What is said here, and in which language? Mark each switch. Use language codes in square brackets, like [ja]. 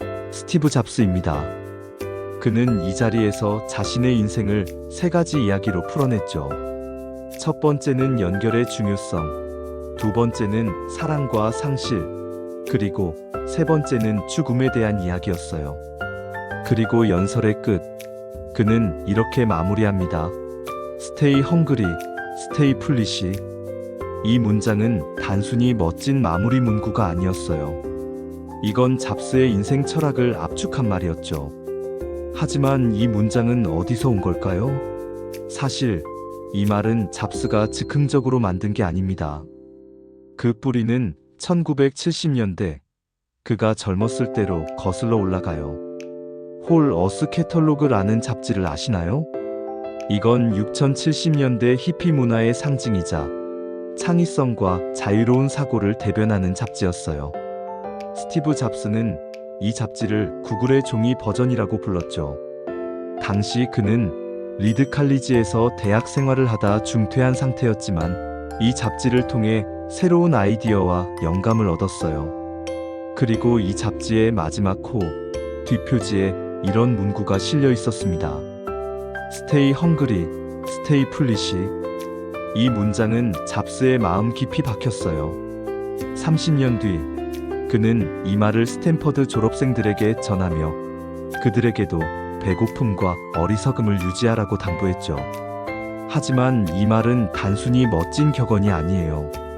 [ko] 스티브 잡스입니다. 그는 이 자리에서 자신의 인생을 세 가지 이야기로 풀어냈죠. 첫 번째는 연결의 중요성, 두 번째는 사랑과 상실, 그리고 세 번째는 죽음에 대한 이야기였어요. 그리고 연설의 끝, 그는 이렇게 마무리합니다. [en] Stay hungry, stay foolish. [ko] 이 문장은 단순히 멋진 마무리 문구가 아니었어요. 이건 잡스의 인생 철학을 압축한 말이었죠. 하지만 이 문장은 어디서 온 걸까요? 사실 이 말은 잡스가 즉흥적으로 만든 게 아닙니다. 그 뿌리는 1970년대 그가 젊었을 때로 거슬러 올라가요. 홀 어스 캐털로그라는 잡지를 아시나요? 이건 6070년대 히피 문화의 상징이자 창의성과 자유로운 사고를 대변하는 잡지였어요. 스티브 잡스는 이 잡지를 구글의 종이 버전이라고 불렀죠. 당시 그는 리드 칼리지에서 대학 생활을 하다 중퇴한 상태였지만 이 잡지를 통해 새로운 아이디어와 영감을 얻었어요. 그리고 이 잡지의 마지막 호, 뒷표지에 이런 문구가 실려 있었습니다. [en] Stay hungry, stay foolish. [ko] 이 문장은 잡스의 마음 깊이 박혔어요. 30년 뒤 그는 이 말을 스탠퍼드 졸업생들에게 전하며 그들에게도 배고픔과 어리석음을 유지하라고 당부했죠. 하지만 이 말은 단순히 멋진 격언이 아니에요.